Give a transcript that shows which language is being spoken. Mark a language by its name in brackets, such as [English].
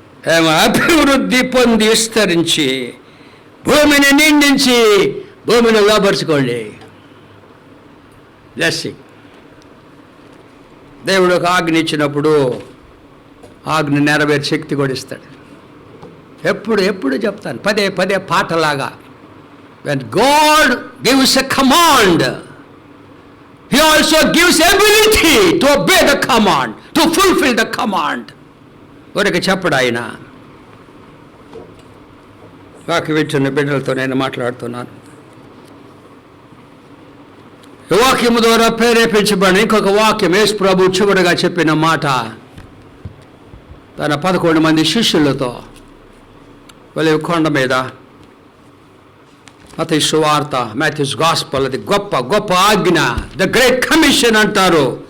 [Telugu] ఏమో అభివృద్ధి పొంది విస్తరించి భూమిని నిండించి భూమిని లోపరుచుకోండి. బ్లెస్సింగ్. దేవుడు ఒక ఆజ్ఞ ఇచ్చినప్పుడు ఆజ్ఞ నెరవేర్చే శక్తి కూడా ఇస్తాడు. ఎప్పుడు చెప్తాను పదే పదే పాటలాగా. [English] When God gives a command, He also gives ability to obey the command, to fulfill the command. [Telugu] ఊరికి చెప్పడు ఆయన. వాక్యం వింటున్న బిడ్డలతో నేను మాట్లాడుతున్నాను. ఈ వాక్యము ద్వారా ప్రేరేపించబడిన ఇంకొక వాక్యం యేసు ప్రభు చివరిగా చెప్పిన మాట తన 11 మంది శిష్యులతో ఒలీవ కొండ మీద మత్తయి సువార్త, మాథ్యూస్ గాస్పల్, అది గొప్ప గొప్ప ఆజ్ఞ, ద గ్రేట్ కమిషన్ అంటారు.